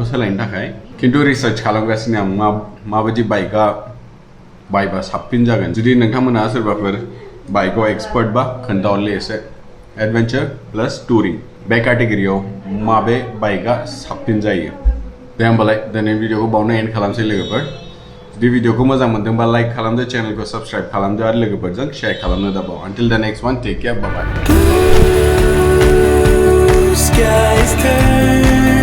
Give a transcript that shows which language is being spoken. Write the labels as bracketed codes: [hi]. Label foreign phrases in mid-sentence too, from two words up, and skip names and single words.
[brx] सोलायनो थाखाय खिन्थु रिसार्च खालामगासिनो आं माबायदि बाइकआ बायबा साबसिन जागोन जुदि नोंथांमोनहा सोरबाफोर बाइकआव एक्सपार्ट बा खोन्थाहरलै एसे [en] adventure plus touring [brx] बे केटेगरियाव माबे बाइकआ साबसिन जायो दे होमबालाय दिनै भिडिअखौ बावनो एन्ड खालामसै लोगोफोर जुदि भिडिअखौ मोजां मोनदोंबा लाइक खालामदो चेनेलखौ साबस्क्राइब खालामदो आरो लोगोफोरजों शेयार खालामनो दाबाव [en] until the next one take care bye bye Skies turn